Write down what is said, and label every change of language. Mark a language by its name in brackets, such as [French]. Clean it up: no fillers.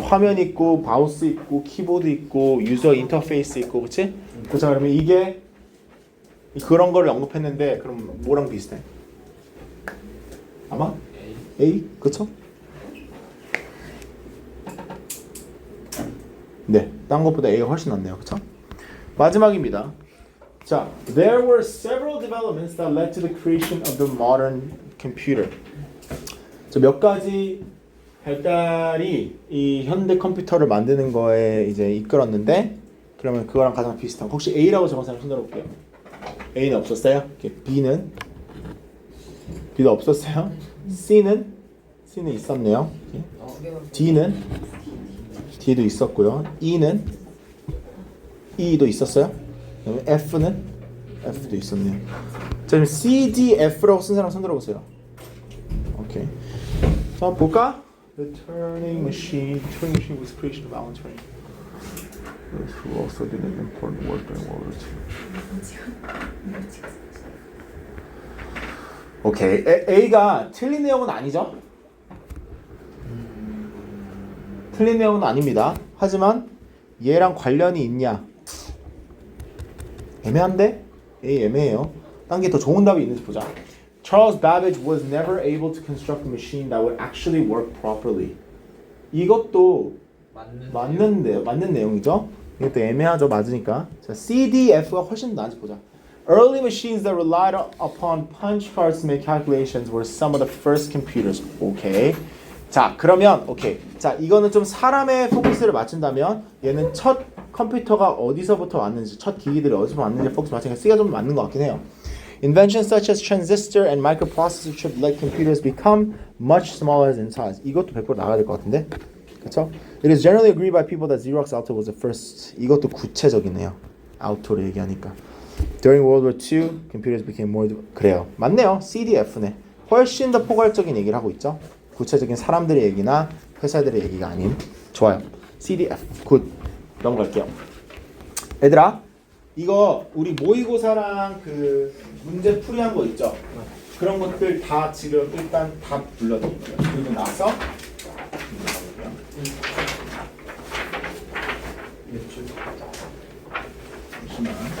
[Korean] 화면 있고 마우스 있고 키보드 있고 유저 인터페이스 있고, 그렇지? 그렇죠. 그러면 이게 그런 거를 언급했는데 그럼 뭐랑 비슷해? 아마 A, 그렇죠? 네, 딴 것보다 A가 훨씬 낫네요, 그렇죠? 마지막입니다. 자, [English] there were several developments that led to the creation of the modern computer. [Korean] 자, 몇 가지 발달이 이 현대 컴퓨터를 만드는 거에 이제 이끌었는데, 그러면 그거랑 가장 비슷한 거. 혹시 A라고 적은 사람 손 들어볼게요. A는 없었어요. B는 B도 없었어요. C는 있었네요. D는 D도 있었고요. E는 E도 있었어요. 그다음에 F도 있었네요. 자, 그럼 C, D, F라고 쓴 사람 손 들어보세요. 오케이. 자, 볼까? [English] The Turing machine was creation of Alan Turing, who also did an important work during World War II. [Korean] 오케이. A가 틀린 내용은 아니죠? 틀린 내용은 아닙니다. 하지만 얘랑 관련이 있냐? 애매한데? A 애매해요. 딴 게 더 좋은 답이 있는지 보자. [English] Charles Babbage was never able to construct a machine that would actually work properly. [Korean] 이것도 맞는 내용이죠. 이것도 애매하죠. 맞으니까. 자, C, D, F가 훨씬 나은지 보자. [English] Early machines that relied upon punch cards to make calculations were some of the first computers. 오케이. [Korean] 자 그러면 오케이. 자 이거는 좀 사람의 포커스를 맞춘다면 얘는 첫 컴퓨터가 어디서부터 왔는지 첫 기기들이 어디서 왔는지 포커스 맞추니까 C가 좀 맞는 것 같긴 해요. [English] Inventions such as transistor and microprocessor chip like computers become much smaller in size. [Korean] 이것도 100% 나가야 될 것 같은데, 그렇죠? [English] It is generally agreed by people that Xerox Alto was the first. [Korean] 이것도 구체적이네요. Alto를 얘기하니까. [English] During World War II, computers became more. [Korean] 그래요, 맞네요. CDF네. 훨씬 더 포괄적인 얘기를 하고 있죠. 구체적인 사람들의 얘기나 회사들의 얘기가 아닌. 좋아요. CDF. 굿. 넘어갈게요. 얘들아, 이거 우리 모의고사랑 그 문제 풀이한 거 있죠? 그런 것들 다 지금 일단 다 불러드릴게요. 그리고 나서 잠시만.